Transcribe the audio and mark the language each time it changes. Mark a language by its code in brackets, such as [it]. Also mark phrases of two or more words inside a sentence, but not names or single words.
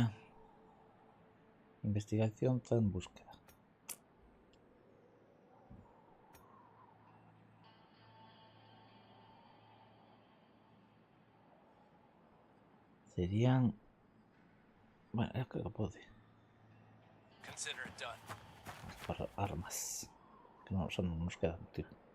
[es] Investigación está en búsqueda. Serían... Bueno, es que lo pode. [en] Consider it done. [gl] Para armas. Que non, xa non nos quedan, tío.